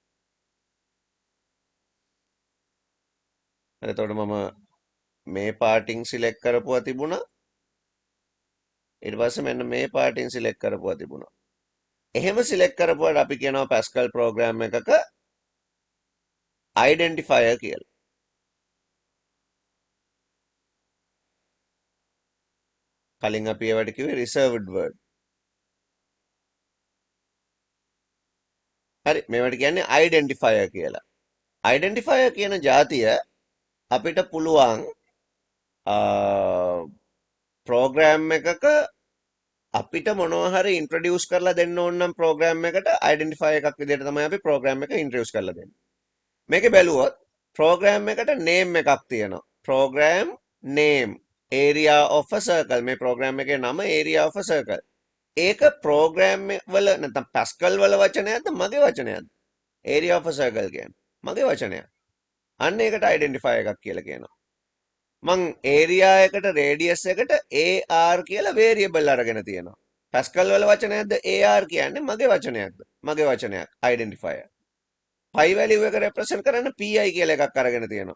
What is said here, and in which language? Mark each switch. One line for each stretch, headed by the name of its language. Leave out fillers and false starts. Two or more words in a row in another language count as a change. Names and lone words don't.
Sinhala: එතකොට මම මේ පාටින් සිලෙක්ට් කරපුවා තිබුණා ඊට පස්සේ මෙන්න මේ පාටින් සිලෙක්ට් කරපුවා තිබුණා එහෙම සිලෙක්ට් කරපුවාට අපි කියනවා Pascal ප්‍රෝග්‍රෑම් එකක identifier කියලා. කලින් අපි ඒවට කිව්වේ
English: reserved word.
Sinhala: හරි මේවට කියන්නේ identifier කියලා. identifier කියන જાතිය අපිට පුළුවන් ප්‍රෝග්‍රෑම් එකක අපිට මොනවා හරි ඉන්ට්‍රොඩියුස් කරලා දෙන්න ඕන නම් ප්‍රෝග්‍රෑම් එකට identifier එකක් විදිහට තමයි අපි ප්‍රෝග්‍රෑම් එක ඉන්ට්‍රොඩියුස් කරලා දෙන්නේ. මේකේ බැලුවොත් ප්‍රෝග්‍රෑම් එකට name එකක් තියෙනවා.
English: program name area of a circle
Sinhala: මේ ප්‍රෝග්‍රෑම් එකේ නම
English: area of a circle.
Sinhala: ඒක ප්‍රෝග්‍රෑම් වල නැත්නම් Pascal වල වචනයක්ද මගේ වචනයක්ද?
English: area of a circle
Sinhala: කියන්නේ මගේ වචනයක්. අන්න ඒකට identify එකක් කියලා කියනවා. මං area එකට radius එකට AR කියලා variable අරගෙන තියෙනවා. Pascal වල වචනයක්ද AR කියන්නේ මගේ වචනයක්ද? මගේ වචනයක් identifier.
English: pi value
Sinhala: එක represent කරන්න pi කියලා එකක් අරගෙන තියෙනවා.